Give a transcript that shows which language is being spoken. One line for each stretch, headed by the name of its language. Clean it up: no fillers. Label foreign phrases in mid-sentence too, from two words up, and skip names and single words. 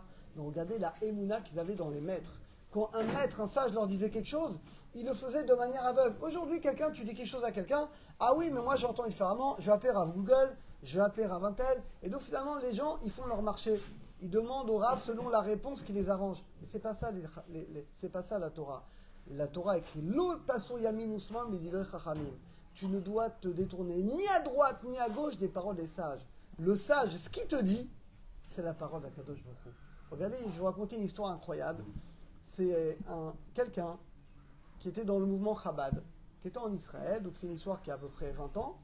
French: Mais regardez la émouna qu'ils avaient dans les maîtres. Quand un maître, un sage leur disait quelque chose, il le faisait de manière aveugle. Aujourd'hui, tu dis quelque chose à quelqu'un, ah oui, mais moi j'entends différemment, je vais appeler Rav Google, je vais appeler Rav Intel. Et donc finalement, les gens, ils font leur marché. Ils demandent au Rav selon la réponse qui les arrange. Mais c'est pas ça, c'est pas ça la Torah. La Torah écrit
Hebrew: לא תסור ימין ושמאל מדברי חכמים.
French: Tu ne dois te détourner ni à droite ni à gauche des paroles des sages. Le sage, ce qu'il te dit, c'est la parole d'Akadosh Baruch Hu. Regardez, je vais vous raconter une histoire incroyable. C'est quelqu'un qui était dans le mouvement Chabad, qui était en Israël, donc c'est une histoire qui a à peu près 20 ans.